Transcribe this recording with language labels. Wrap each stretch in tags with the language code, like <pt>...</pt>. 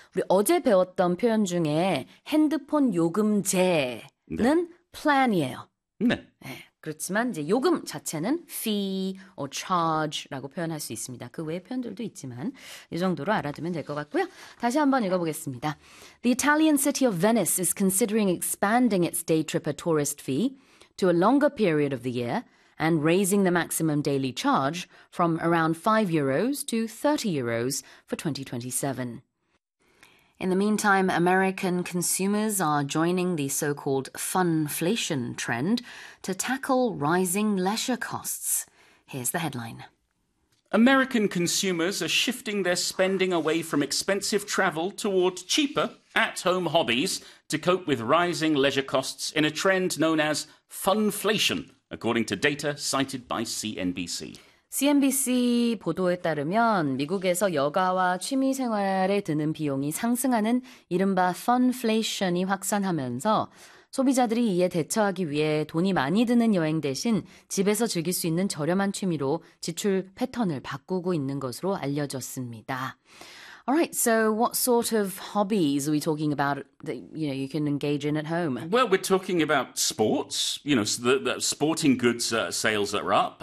<ko>우리 어제 배웠던 표현 중에 핸드폰 요금제는 plan이에요. 네. 네. 그렇지만 이제 요금 자체는</ko> <en>fee or charge</en> <ko>라고 표현할 수 있습니다. 그 외의 표현들도 있지만 이 정도로 알아두면 될 것 같고요. 다시 한번 읽어보겠습니다.</ko> <en>The Italian city of Venice is considering expanding its day tripper tourist fee to a longer period of the year and raising the maximum daily charge from around 5 euros to 30 euros for 2027. In the meantime, American consumers are joining the so-called funflation trend to tackle rising leisure costs. Here's the headline. American consumers are shifting their spending away from expensive travel toward cheaper at-home hobbies to cope with rising leisure costs in a trend known as funflation, according to data cited by CNBC.</en> <ko>CNBC 보도에 따르면 미국에서 여가와 취미생활에 드는 비용이 상승하는 이른바 funflation이 확산하면서 소비자들이 이에 대처하기 위해 돈이 많이 드는 여행 대신 집에서 즐길 수 있는 저렴한 취미로 지출 패턴을 바꾸고 있는 것으로 알려졌습니다.</ko> <en>Alright, so what sort of hobbies are we talking about that you know you can engage in at home? Well, we're talking about sports. You know, the sporting goods sales are up.</en>